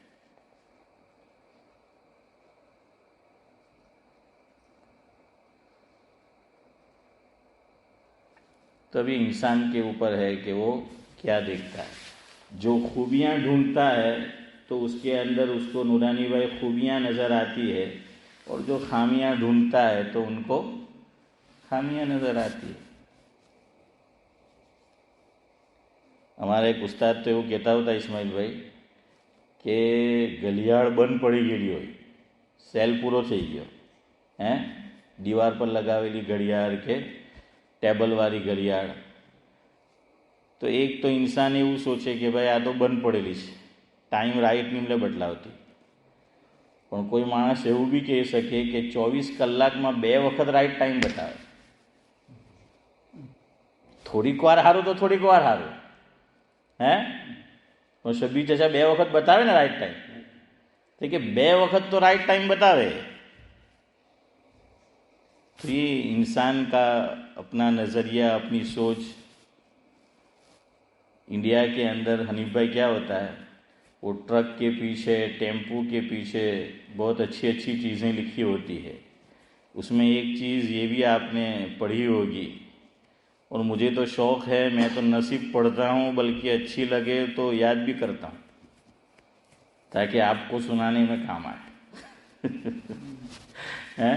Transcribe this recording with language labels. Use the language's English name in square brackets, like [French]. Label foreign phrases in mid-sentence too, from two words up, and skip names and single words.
[Urdu] تو ابھی انسان کے اوپر ہے کہ وہ کیا دیکھتا ہے۔ جو خوبیاں ڈھونڈتا ہے تو اس کے اندر اس کو نورانی بھائی خوبیاں نظر آتی ہے، اور جو خامیاں ڈھونڈتا ہے تو ان کو خامیاں نظر آتی ہے۔ ہمارا ایک استاد تو [Gujarati] એવું કહેતા હતા ઇસ્માઇલભાઈ કે ઘડિયાળ બંધ પડી ગયેલી હોય, સેલ પૂરો થઈ ગયો, દીવાર પર લગાવેલી ઘડિયાળ કે ટેબલવાળી ઘડિયાળ, તો એક તો ઇન્સાન એવું સોચે કે ભાઈ આ તો બંધ પડેલી છે, [English] time right [Gujarati] નિમલે બદલાવતી, પણ કોઈ માણસ એવું બી કહી શકે કે 24 કલાકમાં 2 વખત [English] right time [Gujarati] બતાવે। થોડીક વાર સારું તો થોડીક વાર સારું, પણ શબ્બી ચાચા 2 વખત બતાવે ને [English] right time, [Gujarati] તો કે 2 વખત તો [English] right time [Gujarati] બતાવે, [Urdu] تو یہ انسان کا اپنا نظریہ، اپنی سوچ. انڈیا کے اندر حنیف بھائی کیا ہوتا ہے، وہ ٹرک کے پیچھے، ٹیمپو کے پیچھے بہت اچھی اچھی چیزیں لکھی ہوتی ہے. اس میں ایک چیز یہ بھی آپ نے پڑھی ہوگی، اور مجھے تو شوق ہے، میں تو نہ صرف پڑھتا ہوں بلکہ اچھی لگے تو یاد بھی کرتا ہوں تاکہ آپ کو سنانے میں کام آئے.